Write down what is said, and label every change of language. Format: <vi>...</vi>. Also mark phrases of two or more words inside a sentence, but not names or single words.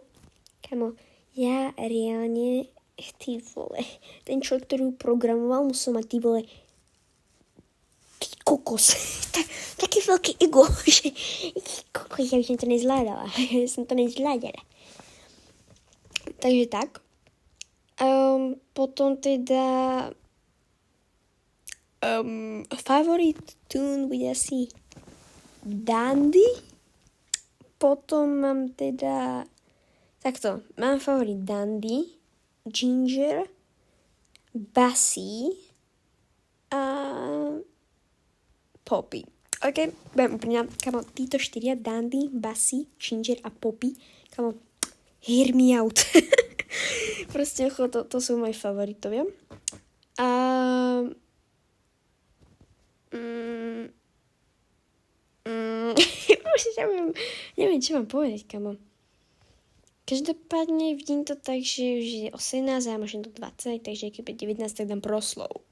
<sk>Kamo, ja reálne ty vole, ten človek, ktorý ju programoval, musel mať ty vole kokos. Také veľké ego, že kokos, ja by som to nezvládala. Takže tak. Potom teda</sk> <en>favorite tune</en> <sk>bude asi Dandy. Potom mám teda takto, mám favorit Dandy, Ginger, Bassie a Poppy. Ok, budem úplne, kamo, títo 4, Dandy, Bassie, Ginger a Poppy, kamo,</sk> <en>hear me out.</en> <sk>Proste, to sú moji favoritovia. A neviem, čo mám povedať, kamo. Každopádne vidím to tak, že už je 18 a ja možno do 20, takže keď bude 19, tak dám proslov.</sk>